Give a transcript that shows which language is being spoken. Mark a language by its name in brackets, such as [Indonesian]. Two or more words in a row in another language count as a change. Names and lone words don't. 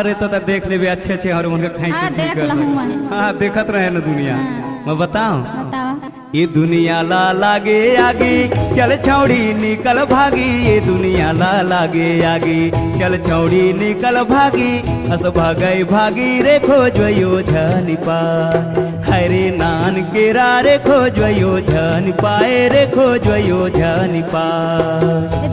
[Chhattisgarhi] अरे तो देख ले अच्छे अच्छे और उनके खाई हाँ, के देख ठीक कर लहूं ले। मैं। हाँ देखत रहे ना दुनिया। मैं बताऊं, बताओ। ये दुनिया ला लागे आगे चल छौड़ी निकल भागी, ये दुनिया ला लागे आगे चल छौड़ी निकल भागी, हस भागई भागी रे खोजयो झन पाए, हरे नान के रे खोजयो झन पाए रे खोजयो झन पाए।